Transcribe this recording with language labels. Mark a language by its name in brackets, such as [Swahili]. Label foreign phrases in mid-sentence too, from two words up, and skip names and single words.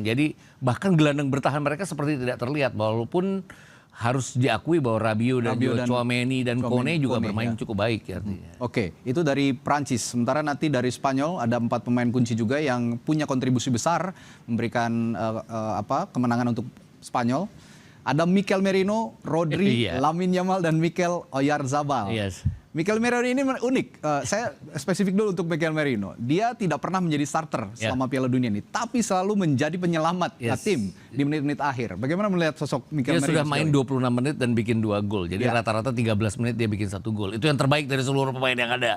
[Indonesian] Jadi bahkan gelandang bertahan mereka seperti tidak terlihat walaupun harus diakui bahwa Rabiot dan Tchouaméni dan Kone juga bermain cukup baik ya artinya. Oke, itu dari Prancis. Sementara nanti dari Spanyol ada 4 pemain kunci juga yang punya kontribusi besar memberikan kemenangan untuk Spanyol. Ada Mikel Merino, Rodri, Lamine Yamal dan Mikel Oyarzabal. Yes. Mikel Merino ini unik. Saya spesifik dulu untuk Mikel Merino. Dia tidak pernah menjadi starter selama Piala Dunia ini, tapi selalu menjadi penyelamat tim di menit-menit akhir. Bagaimana melihat sosok Mikel Merino? Dia sudah main 26 menit dan bikin 2 gol. Jadi rata-rata 13 menit dia bikin 1 gol. Itu yang terbaik dari seluruh pemain yang ada.